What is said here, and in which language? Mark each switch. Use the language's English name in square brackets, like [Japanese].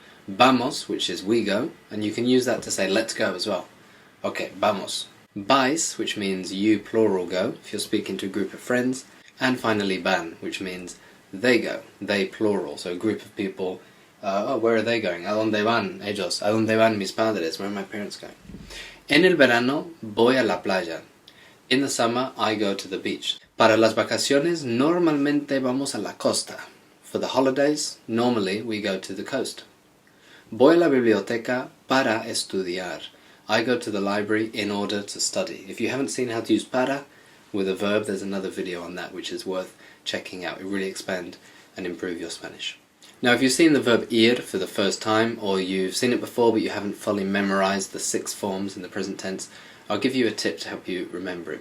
[Spanish] Vamos, [English] which is we go, and you can use that to say let's go as well. Okay, [Spanish] vamos. Vais, [English] which means you plural go, if you're speaking to a group of friends. And finally [Spanish] van, [English] which means they go, they plural, so a group of people. Where are they going? [Spanish] ¿A dónde van ellos? ¿A dónde van mis padres? [English] Where are my parents going? [Spanish] En el verano voy a la playa. [English] In the summer I go to the beach. [Spanish] Para las vacaciones normalmente vamos a la costa. [English] For the holidays, normally we go to the coast. [Spanish] Voy a la biblioteca para estudiar. [English] I go to the library in order to study. If you haven't seen how to use para with a verb, there's another video on that which is worth checking out. It really expands and improve your Spanish. Now if you've seen the verb ir for the first time, or you've seen it before but you haven't fully memorized the 6 forms in the present tense, I'll give you a tip to help you remember it.